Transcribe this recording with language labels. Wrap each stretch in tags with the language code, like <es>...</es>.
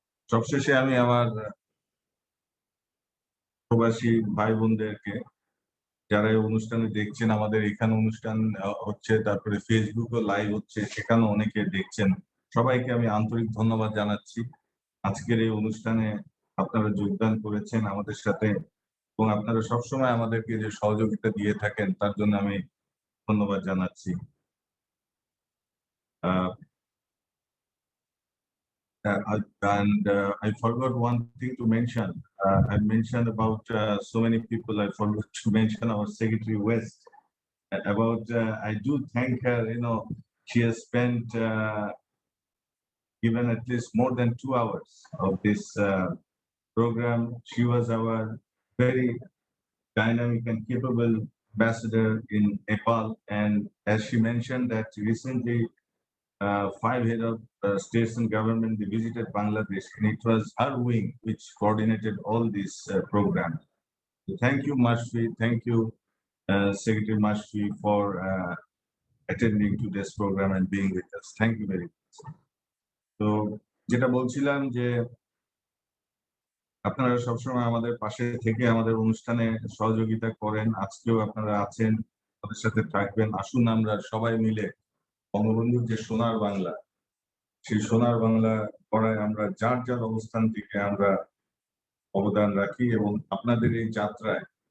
<bn>সবশেষে আমি আমার প্রবাসী ভাই বোনদেরকে, যারা এই অনুষ্ঠানে দেখছেন, আমাদের এখানে অনুষ্ঠান হচ্ছে, তারপরে ফেসবুকও লাইভ হচ্ছে, সেখানে অনেকে দেখছেন, সবাইকে আমি আন্তরিক ধন্যবাদ জানাচ্ছি। আজকের এই অনুষ্ঠানে আপনারা যোগদান করেছেন আমাদের সাথে, এবং আপনারা সবসময় আমাদেরকে যে সহযোগিতা দিয়ে থাকেন, তার জন্য আমি ধন্যবাদ জানাচ্ছি।</bn> <en>I forgot one thing to mention. I mentioned about so many people. I forgot to mention our Secretary West. I do thank her. You know, she has spent given at least more than 2 hours of this program. She was our very dynamic and capable ambassador in Nepal, and as she mentioned that recently 5 heads of states and government, they visited Bangladesh, and it was her wing which coordinated all this program. So thank you, Mashfi. Thank you, Secretary Mashfi, for attending to this program and being with us. Thank you very much.</en> <bn>So যেটা বলছিলাম যে আপনারা সবসময় আমাদের পাশে থেকে আমাদের অনুষ্ঠানে সহযোগিতা করেন, আজকেও আপনারা আছেন, আমাদের সাথে থাকবেন। আসুন আমরা সবাই মিলে বঙ্গবন্ধুর যে সোনার বাংলা, সেই সোনার বাংলা করায় আমরা যার যার অবস্থান থেকে আমরা অবদান রাখি, এবং আপনাদের এই যাত্রায়</bn>